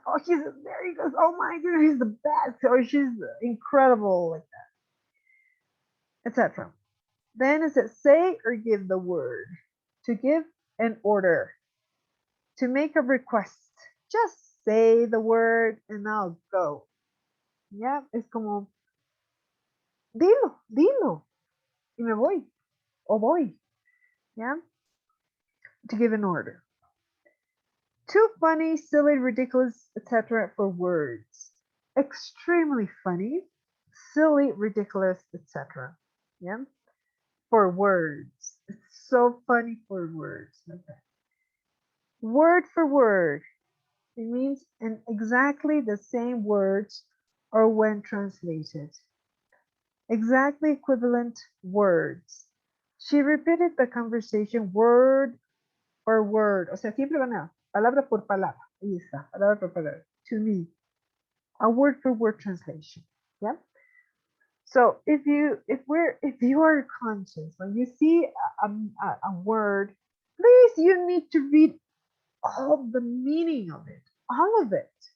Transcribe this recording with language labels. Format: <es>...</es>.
<en>Oh, he's very good. Oh my goodness, he's the best. Or she's incredible, like that, etc. Then is it say or give the word? To give an order. To make a request. Just say the word and I'll go.</en> <es>Yeah, es como, dilo, y me voy, o voy.</es> <en>Yeah, to give an order. Too funny, silly, ridiculous, etc. for words. Extremely funny, silly, ridiculous, etc. Yeah, for words. It's so funny for words. Okay. Word for word. It means in exactly the same words or when translated. Exactly equivalent words. She repeated the conversation word for word.</en> <es>O sea, siempre van a palabra por palabra. Ahí está, palabra por palabra.</es> <en>To me, a word for word translation. Yeah. So if you are conscious when you see a word, please you need to read all the meaning of it, all of it.</en>